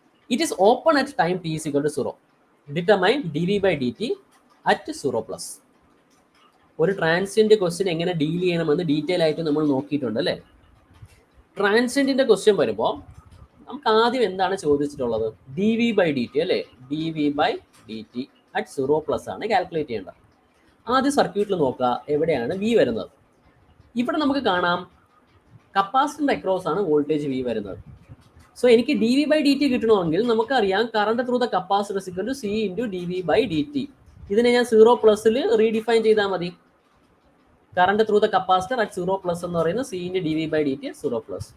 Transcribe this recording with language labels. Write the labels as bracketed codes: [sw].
[en] It is open at time t is equal to 0. Determine dv by dt at 0 plus. [ml] ഒരു transient question എങ്ങനെ deal ചെയ്യണമെന്ന് detail ആയിട്ട് നമ്മൾ നോക്കിയിട്ടുണ്ട് അല്ലേ? ട്രാൻസിയന്റിന്റെ ക്വസ്റ്റ്യൻ വരുമ്പോൾ നമുക്ക് ആദ്യം എന്താണ് ചോദിച്ചിട്ടുള്ളത്? dv by dt അല്ലേ? dv by dt at 0 plus ആണ് കാൽക്കുലേറ്റ് ചെയ്യേണ്ടത്. ആദ്യം സർക്യൂട്ടിൽ നോക്കുക എവിടെയാണ് v വരുന്നത്. ഇവിടെ നമുക്ക് കാണാം കപ്പാസിറ്ററിന്റെ അക്രോസ് ആണ് വോൾട്ടേജ് വി വരുന്നത്. [en] so [ml] എനിക്ക് D V by D T കിട്ടണമെങ്കിൽ നമുക്കറിയാം [en] Current through the capacitor is equal to C into D V by D T. [ml] ഇതിനെ ഞാൻ 0 പ്ലസിൽ റീഡിഫൈൻ ചെയ്താൽ മതി. [en] current through the capacitor at 0 plus [ml] എന്ന് പറയുന്നത് C into D V by D T 0 plus.